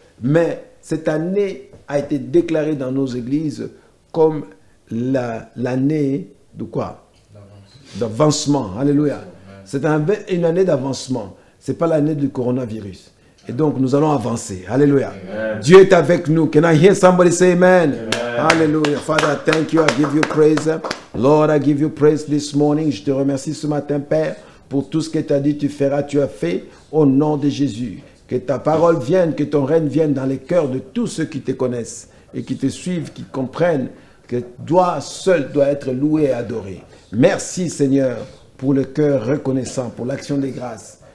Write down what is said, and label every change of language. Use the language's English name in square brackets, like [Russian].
[French] Mais cette année a été déclarée dans nos églises comme l'année de quoi? D'avancement. Alléluia. C'est une année d'avancement. Ce n'est pas l'année du coronavirus. Et donc, nous allons avancer. Alléluia. Amen. Dieu est avec nous. [English] Can I hear somebody say amen? Amen. Hallelujah. Father, thank you. I give you praise. Lord, I give you praise this morning. [French] Je te remercie ce matin, Père, pour tout ce que tu as dit, tu feras, tu as fait, au nom de Jésus. Que ta parole vienne, que ton règne vienne dans les cœurs de tous ceux qui te connaissent et qui te suivent, qui comprennent que toi seul dois être loué et adoré. Merci, Seigneur, pour le cœur reconnaissant, pour l'action des grâces.